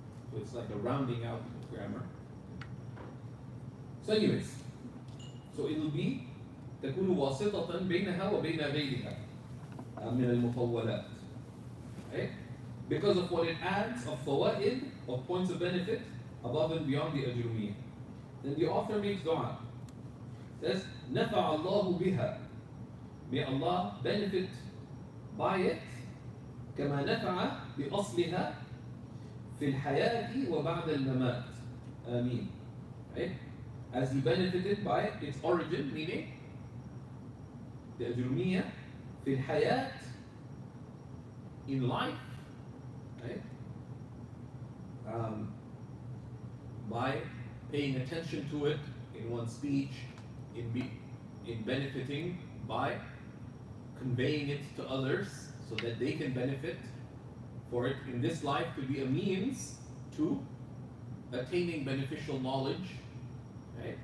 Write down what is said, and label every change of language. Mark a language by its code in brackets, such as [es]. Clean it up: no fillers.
[en] So it's like a rounding out of grammar. So anyways, so it will be [ar] تكون واسطة بينها وبين غيرها من المطولات. [en] Okay? Because of what it adds of fawaid, of points of benefit, above and beyond the Ajrumiyya. Then the author makes dua. Says, [ar] نفع الله بها. [en] May Allah benefit by it [ar] كما نفع بأصلها في الحياة وبعد الممات. [en] Ameen. Right? As he benefited by its origin, meaning the Ajrumiyya [ar] في الحياة, [en] in life, right? By paying attention to it in one's speech, in benefiting by conveying it to others so that they can benefit, for it in this life to be a means to attaining beneficial knowledge, right?